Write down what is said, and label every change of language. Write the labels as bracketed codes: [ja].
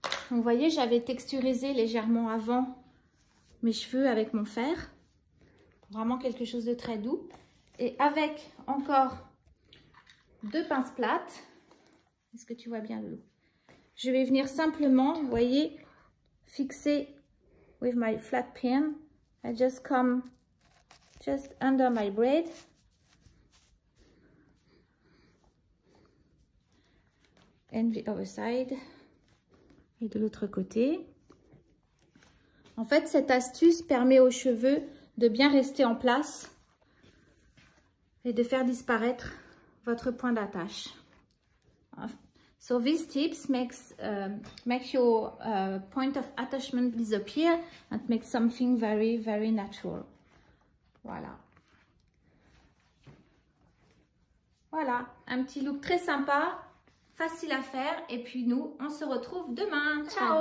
[fr] Vous voyez, j'avais texturisé légèrement avant mes cheveux avec mon fer, vraiment quelque chose de très doux. Et avec encore deux pinces plates, est-ce que tu vois bien le loup? Je vais venir simplement, vous voyez, fixer [en] with my flat pin. I just come just under my braid and the other side. [fr] Et de l'autre côté. En fait, cette astuce permet aux cheveux de bien rester en place et de faire disparaître votre point d'attache. [en] So these tips make your point of attachment disappear and make something very, very natural. [fr] Voilà. Voilà, un petit look très sympa, facile à faire. Et puis nous, on se retrouve demain. Ciao.